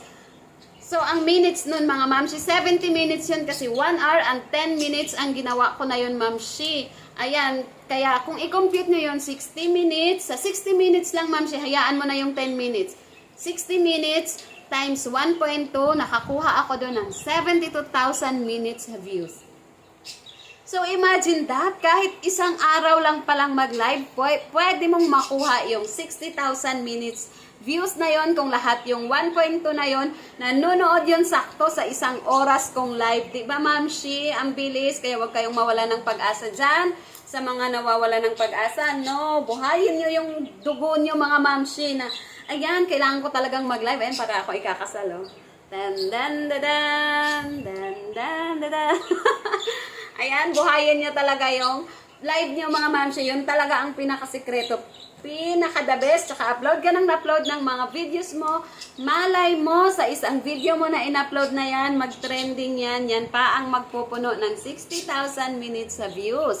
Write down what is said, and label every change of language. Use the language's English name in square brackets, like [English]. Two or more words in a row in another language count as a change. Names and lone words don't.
[Filipino] So, ang minutes nun, mga mamshi, 70 minutes yun kasi [English] 1 hour and 10 minutes [Filipino] ang ginawa ko na yun, mamshi. Ayan, kaya kung i-compute nyo yun, 60 minutes, sa 60 minutes lang, mamshi, hayaan mo na yung 10 minutes. 60 minutes times 1.2, nakakuha ako doon ng 72,000 [English] minutes views. So imagine that, [Filipino] kahit isang araw lang palang mag-live, pwede mong makuha yung 60,000 [English] minutes views [Filipino] na yon kung lahat yung 1.2 na yon, nanonood yun sakto sa isang oras kong live. Diba mamshi, ang bilis, kaya wag kayong mawala ng pag-asa dyan. Sa mga nawawala ng pag-asa, no, buhayin nyo yung dugo nyo mga mamshi na ayan, kailangan ko talagang mag-live. Ayan, para ako ikakasal, oh. Dan, dan, dan, dan, dan, dan, dan. Ayan, buhayin nyo talaga yung live nyo, mga mamshi. Yun talaga ang pinakasikreto. Pinaka- [English] the best. [Filipino] Tsaka upload ka ng upload ng mga videos mo. Malay mo, sa isang video mo na in-upload na yan, mag-trending yan. Yan pa ang magpupuno ng 60,000 minutes sa views.